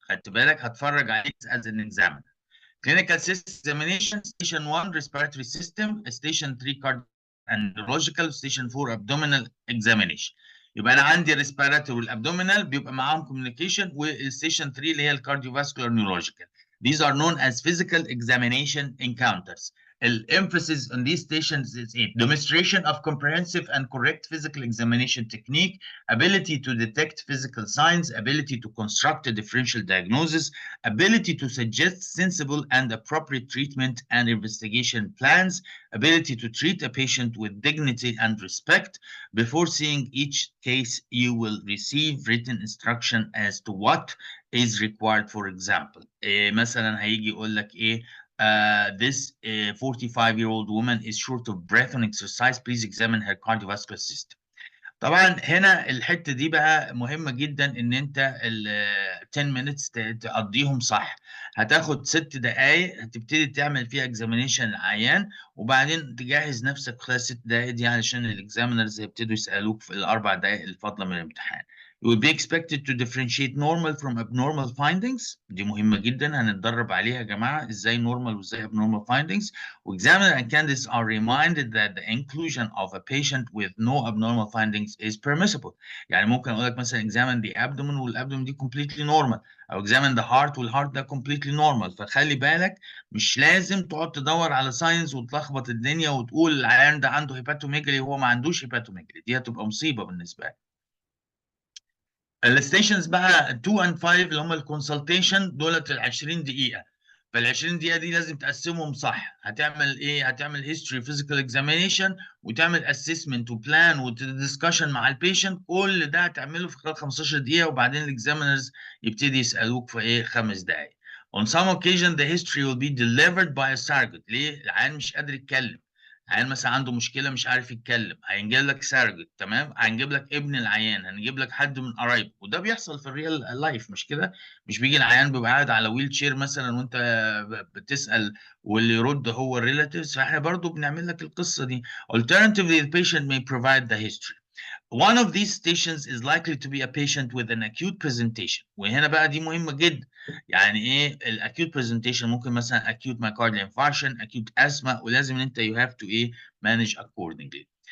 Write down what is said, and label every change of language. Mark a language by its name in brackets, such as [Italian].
[Arabic] خدت بالك؟ هتفرج عليك [English] as an examiner. Clinical system examination: station 1 respiratory system, station 3 cardiac and neurological, station 4 abdominal examination. [Arabic] يبقى انا عندي respiratory والabdominal بيبقى معاهم communication, والstation 3 اللي هي الكارديوفاسكولار neurological. [English] These are known as physical examination encounters. Emphasis on these stations is a demonstration of comprehensive and correct physical examination technique, ability to detect physical signs, ability to construct a differential diagnosis, ability to suggest sensible and appropriate treatment and investigation plans, ability to treat a patient with dignity and respect. Before seeing each case, you will receive written instruction as to what is required. For example, [Arabic] مثلا هيجي يقول لك [English] this 45-year-old woman is short of breath on exercise. Please examine her cardiovascular system. [Arabic] طبعا هنا الحته دي بقى مهمه جدا ان انت ال [English] 10 minutes [Arabic] تقضيهم صح. هتاخد 6 دقائق هتبتدي تعمل فيها اكزامينيشن العيان، وبعدين تجهز نفسك خلال 6 دقائق دي علشان الاكزامينرز هيبتدوا يسالوك في الاربع دقائق الفاضله من الامتحان. [English] You will be expected to differentiate normal from abnormal findings. [Arabic] دي مهمة جدا هنتدرب عليها يا جماعة ازاي normal وازاي [English] abnormal findings. Examiner and candidates are reminded that the inclusion of a patient with no abnormal findings is permissible. [Arabic] يعني ممكن اقول لك مثلا [English] examine the abdomen [Arabic] والabdomen دي [English] completely normal، [Arabic] او [English] examine the heart [Arabic] والheart ده completely normal. فخلي بالك مش لازم تقعد تدور على ساينز وتلخبط الدنيا وتقول العيان ده عنده هيباتوميجالي وهو ما عندوش هيباتوميجالي، دي هتبقى مصيبة بالنسبة لك. الستيشنز بقى 2 and 5 اللي هم الكونسلتيشن دولت ال 20 دقيقة. فال 20 دقيقة دي لازم تقسمهم صح. هتعمل ايه؟ هتعمل هيستوري فيزيكال اكزامينيشن وتعمل اسسمنت وبلان ودسكشن مع البيشنت. كل ده هتعمله في خلال 15 دقيقة، وبعدين الاكزامينرز يبتدي يسألوك في 5 دقايق. [English] On some occasion the history will be delivered by a surrogate. [Arabic] ليه؟ العيان مش قادر يتكلم. عيان مثلا عنده مشكله مش عارف يتكلم، هينجيب لك سيرجت، تمام، هنجيب لك ابن العيان، هنجيب لك حد من قرايبه، وده بيحصل في الريال لايف مش كده؟ مش بيجي العيان بيبقى قاعد على ويل شير مثلا وانت بتسال واللي يرد هو الريلاتيفز. فاحنا برضو بنعمل لك القصه دي. [English] Alternatively the patient may provide the history. One of these stations is likely to be a patient with an acute presentation. [Arabic] وهنا بقى دي مهمة جدا. يعني ايه الاكيوت presentation؟ ممكن مثلا [English] acute myocardial infarction، acute asthma، [Arabic] ولازم انت [English] you have to manage accordingly.